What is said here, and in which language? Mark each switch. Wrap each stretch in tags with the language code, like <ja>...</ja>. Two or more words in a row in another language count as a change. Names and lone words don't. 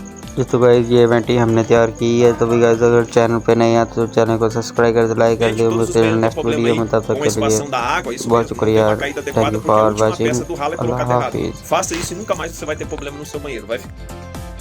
<hi>तो गाइस ये वेंटी हमने तैयार की है। तो भी गाइस अगर चैनल पे नए हैं तो चैनल को सब्सक्राइब कर दो, लाइक कर</hi> <pt>Gente,</pt> <hi>दो।</hi> <pt>todos os</pt> <hi>मिलते हैं</hi> <pt>problemas,</pt> <hi>नेक्स्ट</hi> <pt>problema</pt> <hi>वीडियो</hi> <pt>aí</pt> <hi>में, तब तक</hi> <pt>com a</pt> <hi>के लिए</hi> <pt>expansão da água, isso</pt> <hi>बहुत</hi> <pt>mesmo, não tem</pt> <hi>शुक्रिया।</hi> <pt>uma caída</pt> <en>थैंक</en> <pt>adequada,</pt> <en>यू</en> <pt>porque a</pt> <en>फॉर</en> <pt>última</pt> <en>वाचिंग।</en> <pt>peça do ralo é</pt> <hi>अल्लाह</hi> <pt>colocada errado.</pt> <hi>हाफिज़।</hi> <pt>Faça isso e nunca mais você vai ter problema no seu banheiro. Vai</pt>